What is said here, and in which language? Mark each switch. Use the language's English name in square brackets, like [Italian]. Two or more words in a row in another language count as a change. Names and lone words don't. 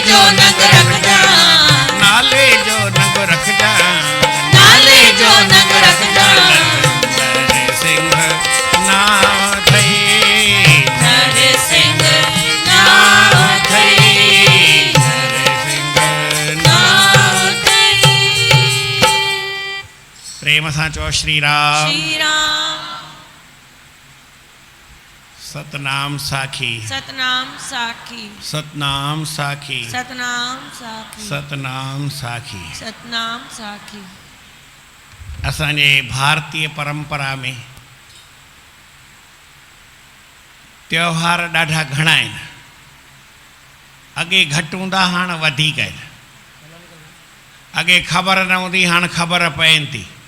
[Sindhi] नंग रखजा नाले जो नंग रखजा नाले जो नंग रखजा सिंह नाम थई नर सिंह नाम थई सिंह नाम थई प्रेम सां चओ श्री राम श्री राम सतनाम साखी सतनाम साखी सतनाम साखी सतनाम साखी सतनाम साखी सतनाम साखी असांजे भारतीय परंपरा में त्योहार ॾाढा घणा आहिनि अॻे घटि हूंदा हाणे वधीक आहिनि अॻे ख़बर न हूंदी हाणे ख़बर पवनि थी